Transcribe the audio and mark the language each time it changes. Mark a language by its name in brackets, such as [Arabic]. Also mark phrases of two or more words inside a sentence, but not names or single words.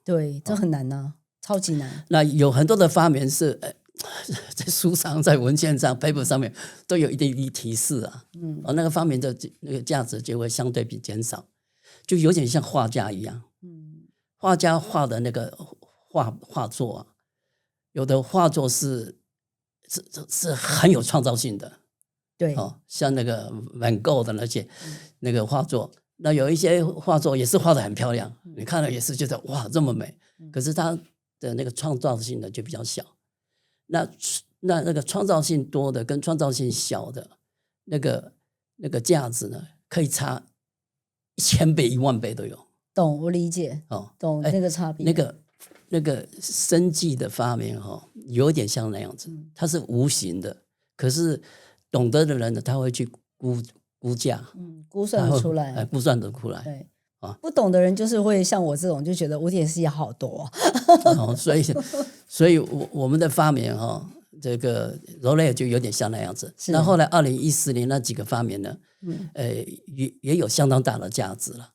[Chinese] 對，這很難啊，超級難。那有很多的發明是在書上、在文件上、paper 上面都有一點提示那個發明的那個價值就會相對比減少，就有點像畫家一樣。畫家畫的那個畫作有的畫作是很有創造性的。對，像那個Van Gogh的那個畫作，那有一些畫作也是畫得很漂亮，你看了也是覺得哇這麼美，可是它的那個創造性呢就比較小。那那個創造性多的跟創造性小的那個價值呢，可以差1000倍、10000倍都有。懂，我理解。哦，懂那個差別。那個生技的發明有點像那樣子，它是無形的，可是懂得的人呢，他會去估價，估算得出來，估算得出來。對不懂的人就是會像我這種，就覺得5.4好多。所以我們的發明這個 Xolair 就有點像那樣子。那後來2014年那幾個發明呢，也有相當大的價值了。